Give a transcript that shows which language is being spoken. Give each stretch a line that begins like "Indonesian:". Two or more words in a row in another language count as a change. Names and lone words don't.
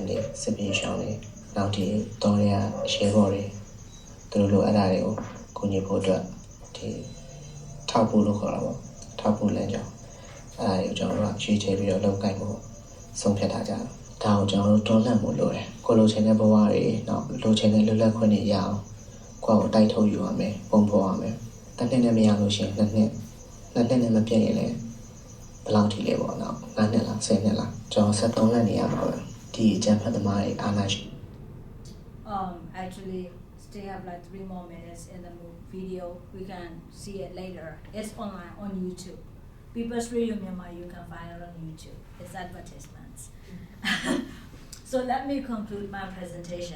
Burmese: တွေစစ်ပြေးရှောင်းတွေနောက်ဒီတော်ရရဲဘော်တွေသူတို့လိုအဲ့ဒါတွေကိုကူညီဖို့အတွက်ဒီထောက်ဖို့လို့ခေါ်တာပေါ့ထောက်ဖို့လမ်းကြောင်းအဲ့ဒါကိုကျွန်တော်တို့ကရွေးချယ်ပြီးတော့လုပ်ကိုင်ဖို့ဆုံးဖြတ်ထားကြတယ်ဒါကိုကျွန်တော်တို့တွန်းလှန်ဖို့လိုတယ်ကိုလိုချင်တဲ့ဘဝတွေနောက်လိုချင်တဲ့လွတ်လပ်ခွင့်တွေရအောင်ကိုယ့်ကိုတိုက်ထုတ်ယူရမယ်ပုံဖော်ရမယ်တစ်နှစ်နဲ့မရလို့ရှိရင်နှစ် နှစ်နဲ့မပြည့်ရင်လည်းဘယ်လောက်ထိလဲပေါ့နော်9နှစ်လား10နှစ်လားကျွန်တော်73နှစ်နေရမှာပဲဒီအကြံဖတ်သမားတွေအာဏာရှိ
English: Actually still have like 3 more minutes in the video. We can see it later. It's online on YouTube. People's Radio Myanmar, you can find it on YouTube. It's advertisements. So let me conclude my presentation.